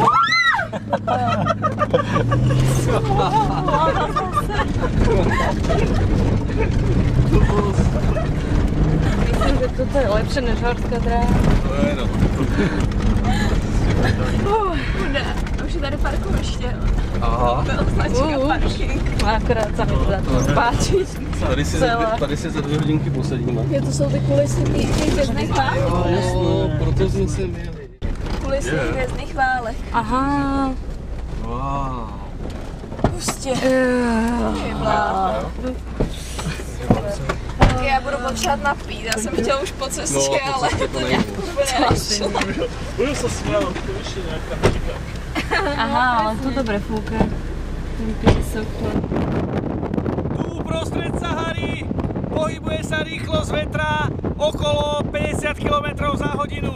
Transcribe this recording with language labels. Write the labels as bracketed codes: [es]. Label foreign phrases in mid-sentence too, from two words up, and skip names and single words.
[sk] Myslím, že toto je lepšie než horská dráha. [cs] Chuda, už je tady parkoviště. Aha. Značka parking. Akorát sa mi to páči. Tady si za 2 hodinky posadíme. Jo, to jsou ty kulisy těch hvězdných válek. Jo, proto jsme se měli. Kulisy hvězdných válek. Aha. Wow. Pustě. Tak já budu potřebovat napít. Já jsem chtěla už po cestě, ale to nějak úplně nešlo. [sk] Budu sa smiať, to vyššie nejaká muzika. Aha, ale to dobre fúka. Ten piesok. uprostred Sahary. Pohybuje sa rýchlosť vetra okolo 50 km za hodinu.